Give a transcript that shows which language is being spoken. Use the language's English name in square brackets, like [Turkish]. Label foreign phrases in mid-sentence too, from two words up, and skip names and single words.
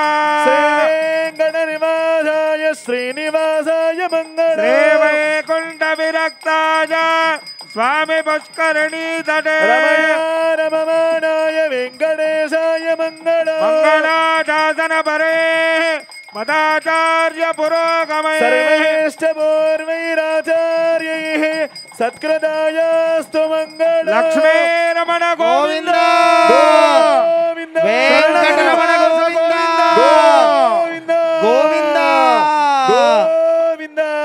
[Sanskrit] శ్రీవేంకట నివాసాయ శ్రీనివాసాయ మంగళ శ్రీ వైకుంఠ విరక్తాయ స్వామి పుష్కరిణీ తటే రమమానాయ వెంకటేశాయ మంగళ మంగళాశాసన పరే మదాచార్య పురోగమై सर्वैश्च पूर्वैराचार्यैः सत्कृतायास्तु मङ्गलम् లక్ష్మీరమణ గోవింద गोविन्द వెంకటరమణ గోవింద गोविन्द గోవింద गोविन्द